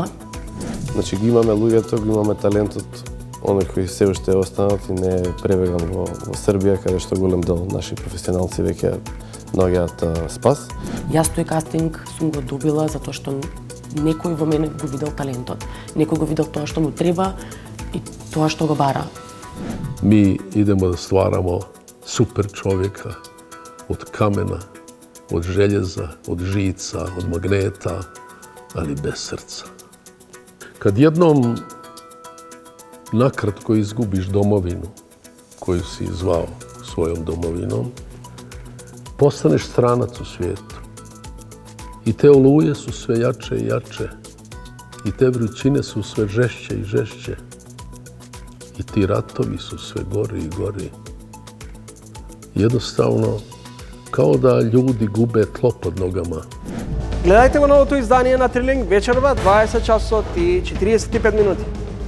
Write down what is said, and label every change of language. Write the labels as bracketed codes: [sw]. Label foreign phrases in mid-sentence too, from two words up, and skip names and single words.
[mk] Значи ги имаме луѓето, ги имаме талентот, оној кој се уште е останат и не е пребеган во Србија, каде што голем дел наши професионалци веќе наоѓаат спас. Јас тој кастинг сум го добила затоа што некој во мене го видел талентот. Некој го видел тоа што му треба и тоа што го бара. [hr] Mi idemo da stvaramo super čovjeka od kamena, od željeza, od žica, od magneta, ali bez srca. Kad jednom nakratko izgubiš domovinu koju si zvao svojom domovinom, postaneš stranac u svijetu. I te oluje su sve jače i jače, i te vrućine su sve žešće i žešće, i ti ratovi su sve gori i gori. Jednostavno, kao da ljudi gube tlo pod nogama. [mk] Гледајте го новото издание на Трилинг вечерва 20 часот и 45 минути.